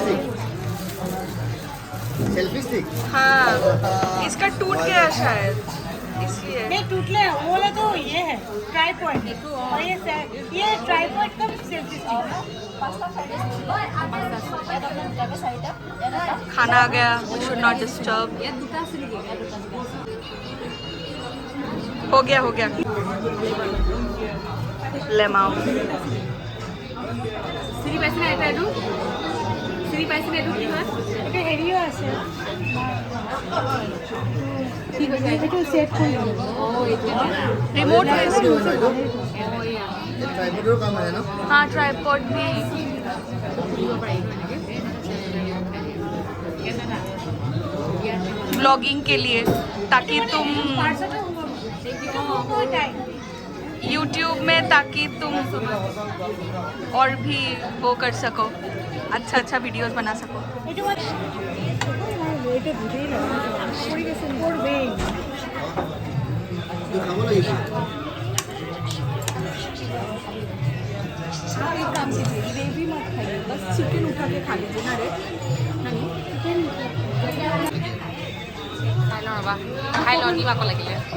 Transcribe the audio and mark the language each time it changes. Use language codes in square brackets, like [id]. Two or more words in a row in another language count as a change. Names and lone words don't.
[en] selfie stick. [hi] हाँ, इसका टूट गया शायद इसलिए। नहीं टूटले वो वाला तो ये है ट्राइपॉड, और ये ट्राइपॉड का [en] selfie stick. [hi] खाना आ गया, [en] we should not disturb। [hi] हो गया लेमाओ [as] চিনি পাইছেনে এইটো চিনি পাইছেনে এইটো কি হয়? এটা হেৰিও আছে, কি কৈছে এইটো সেট কৰি অঁ এইটো [hi] रिमोट है इसमें। [as] অঁ ইয়া [hi] ट्राइपॉडर काम है ना। हाँ, ट्राइपॉड भी [as] দিব পাৰি এনেকৈ [hi] ब्लॉगिंग के लिए, ताकि तुम YouTube में, ताकि तुम और भी वो कर सको, अच्छा वीडियोस बना सको। [as] এইটো মানে এইটো ধুতেই লাগে পৰি গৈছে পৰবে। तो खाबो লাগিব। [hi] एक काम कीजिए, ग्रेवी मत खाइए, बस चिकन उठा के खा लीजिए ना रे। [as] খাই লওঁ ৰ'বা, খাই লওঁ নিম আকৌ লাগিলে।